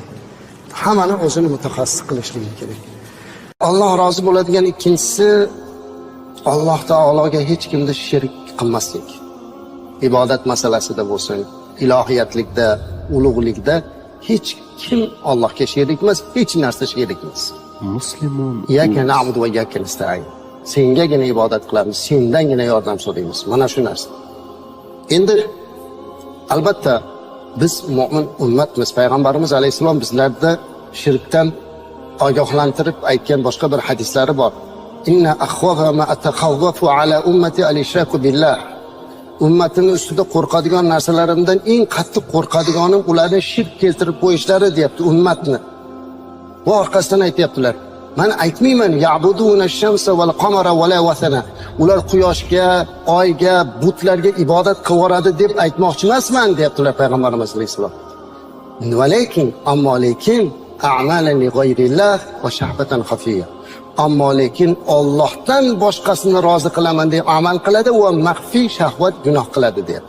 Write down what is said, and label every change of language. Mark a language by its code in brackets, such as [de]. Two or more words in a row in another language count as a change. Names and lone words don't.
[uz] Hammani o'zini mutaxassis qilishligi kerak. Alloh rozi bo'ladigan ikkinchisi, Alloh taologa hech kimni shirk qilmaslik. Ibodat masalasida bo'lsin, ilohiyatlikda, ulug'likda hech kim Allohga sherik emas, hech narsa sherik emas. Muslimun [ar] إياك نعبد وإياك نستعين. [uz] Sengagina ibodat qilamiz, sendangina yordam so'raymiz. Mana shu narsa. Endi albatta biz mu'min ummatmiz. Payg'ambarimiz alayhisalom bizlarda shirkdan ogohlantirib aytgan boshqa bir hadislari bor. [ar] إن أخوف ما أتخوف على أمتي الإشراك بالله. [uz] Ummatimning ustida qo'rqadigan narsalarimdan eng qattiq qo'rqadiganim ularni shirk keltirib qo'yishlari deyapti ummatni. Va orqasidan aytayaptilar. Men aytmayman [ar] يعبدون الشمس والقمر ولا وثنا. [uz] Ular quyoshga, oyga, butlarga ibodat qilvoradi deb aytmoqchi emasman deyaptilar Payg'ambarimiz alayhisalom. Ammo lekin [ar] أعمالا لغير الله وشهوة خفية. [uz] Ammo lekin Allohdan boshqasini rozi qilaman deb amal qiladi va maxfiy shahvat gunoh qiladi deyapti.